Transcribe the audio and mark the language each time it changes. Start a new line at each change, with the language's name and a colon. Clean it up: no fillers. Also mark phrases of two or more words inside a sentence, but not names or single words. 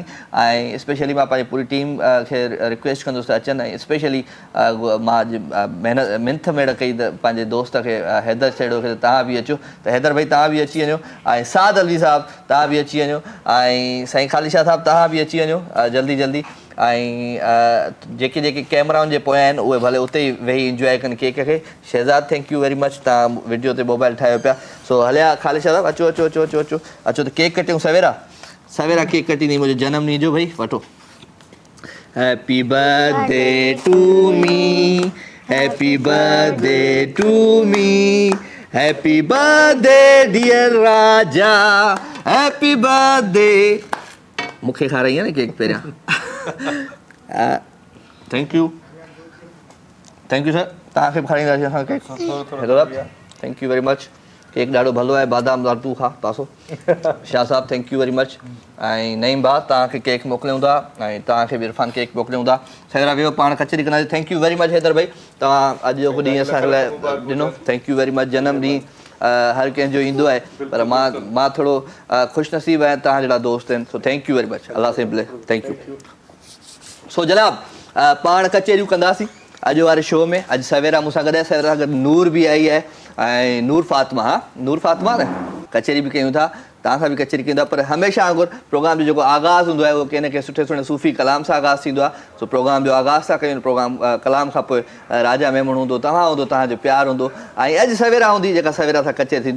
Sindhi: ऐं स्पेशली मां पंहिंजी पूरी टीम खे रिक्वेस्ट कंदुसि त अचनि, ऐं स्पेशली मां मिंथ मेड़ कई त पंहिंजे दोस्त खे हैदर छेड़ो खे, त तव्हां बि अचो, त हैदर भाई तव्हां बि अची वञो, ऐं साद अलवी साहब तव्हां बि अची वञो, ऐं साईं ख़ालिद शाह साहब तव्हां बि अची वञो जल्दी जल्दी। ऐं जेके जेके कैमराउनि जे पोयां आहिनि उहे भले उते ई वेही इंजॉय कनि केक खे।
English: शहज़ाद thank you very much,
Sindhi: तव्हां वीडियो ते मोबाइल ठाहियो पिया। सो हलिया ख़ालिद शाह साहब, अचो अचो अचो अचो अचो अचो, त केक कटियूं, सवेरा सवेरा केक कटींदी मुंहिंजे जनम ॾींहं जो, भई वठो।
English: happy birthday to me, happy birthday to me, happy birthday dear राजा, happy birthday।
Sindhi: मूंखे खाराई आहे न केक पहिरियां।
English: thank you sir,
Sindhi: तव्हांखे बि खाराईंदासीं असां केक,
English: thank you very much.
Sindhi: केक ॾाढो भलो आहे, बादाम दाल तूं खा पासो।
English: शाह साहब thank you very much.
Sindhi: ऐं नईम भाउ तव्हांखे केक मोकिलियूं था, ऐं तव्हांखे बि इरफान केक मोकिलियूं था। सवेरा वियो, पाण कचरी कंदासीं।
English: thank you very much
Sindhi: हैदर भाई, तव्हां अॼु जो ॾींहुं असांजे लाइ ॾिनो,
English: thank you very much.
Sindhi: जनम ॾींहुं हर कंहिंजो ईंदो आहे, पर मां थोरो ख़ुशि नसीबु आहियां, तव्हां जहिड़ा दोस्त आहिनि।
English: so thank you very much,
Urdu: اللہ سے ملے,
English: thank you.
Sindhi: सो जनाब पाण कचरियूं कंदासीं अॼु वारे शो में। अॼु सवेरा मूंसां गॾु आहे, सवेरा गॾु नूर बि आई आहे, ऐं नूर फातिमा, हा नूर फातिमा न, कचरी बि कयूं था, तव्हां सां बि कचरी कयूं था। पर हमेशह वांगुरु प्रोग्राम जो जेको आगाज़ हूंदो आहे उहो कंहिं न कंहिं सुठे सुठे सूफ़ी कलाम सां आगाज़ थींदो आहे। सो प्रोग्राम जो आगाज़ था कयूं, प्रोग्राम कलाम खां पोइ राजा मेमण हूंदो, तव्हां हूंदो, तव्हांजो प्यारु हूंदो, ऐं अॼु सवेरा हूंदी जेका सवेरा सां कचरी थींदी।